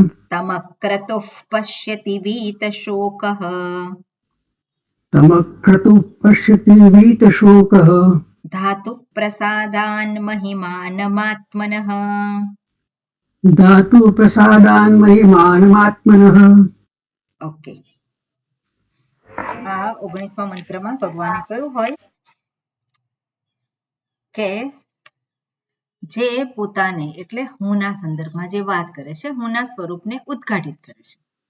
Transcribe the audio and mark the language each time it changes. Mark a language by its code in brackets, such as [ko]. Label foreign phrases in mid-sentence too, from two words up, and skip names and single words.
[sa] तमक्रतुः पश्यति वीतशोकः तमक्रतुः पश्यति वीतशोकः धातुप्रसादान् महिमानमात्मनः धातुप्रसादान् महिमानमात्मनः. [gu] ઓકે, આ 19મા મંત્રમાં ભગવાને કહ્યું હોય કે જે પોતાને એટલે હુંના સંદર્ભમાં જે વાત કરે છે, હુંના સ્વરૂપને ઉદ્ઘાટિત કરે છે.